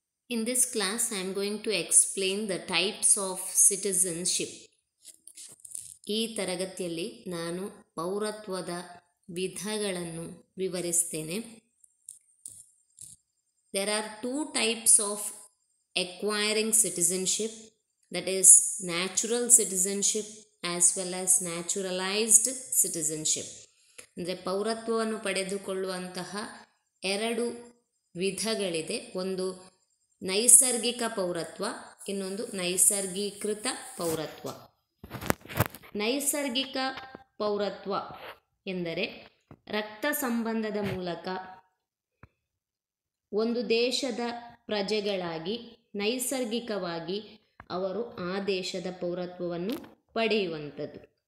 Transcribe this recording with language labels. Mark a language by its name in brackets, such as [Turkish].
[English] In this class, I am going to explain the types of citizenship. [Kannada] ಈ ತರಗತಿಯಲ್ಲಿ ನಾನು ಪೌರತ್ವದ ವಿಧಗಳನ್ನು ವಿವರಿಸ್ತೇನೆ. [English] There are two types of acquiring citizenship, that is natural citizenship as well as naturalized citizenship. [Kannada] ಅಂದರೆ ಪೌರತ್ವವನ್ನು ಪಡೆದುಕೊಳ್ಳುವಂತಹ ಎರಡು ವಿಧಗಳಿದೆ. ಒಂದು ನೈಸರ್ಗಿಕ ಪೌರತ್ವ, ಇನ್ನೊಂದು ನೈಸರ್ಗೀಕೃತ ಪೌರತ್ವ. ನೈಸರ್ಗಿಕ ಪೌರತ್ವ ಎಂದರೆ ರಕ್ತ ಸಂಬಂಧದ ಮೂಲಕ ಒಂದು ದೇಶದ ಪ್ರಜೆಗಳಾಗಿ ನೈಸರ್ಗಿಕವಾಗಿ ಅವರು ಆ ದೇಶದ ಪೌರತ್ವವನ್ನು ಪಡೆಯುವಂಥದ್ದು.